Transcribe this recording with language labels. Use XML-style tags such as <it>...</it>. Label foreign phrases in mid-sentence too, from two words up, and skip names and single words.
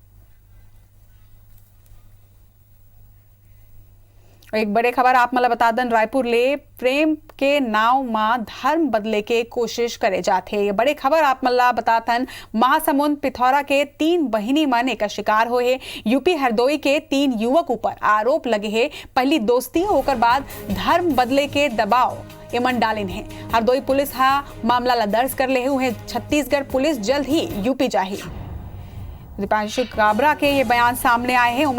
<hne>एक बड़े खबर आप मला बता दन, रायपुर ले प्रेम के नाव में धर्म बदले के कोशिश करे जाते। ये बड़े खबर आप मला बताथन महासमुंद पिथौरा के 3 बहिनी मन एक शिकार हो है। यूपी हरदोई के 3 युवक ऊपर आरोप लगे है पहली दोस्ती होकर बाद धर्म बदले के दबाव एमन डालिन है। हरदोई पुलिस मामला ला दर्ज कर ले हुए। छत्तीसगढ़ पुलिस जल्द ही यूपी जाही। दीपांशु काबरा के ये बयान सामने आए हैं।</hne>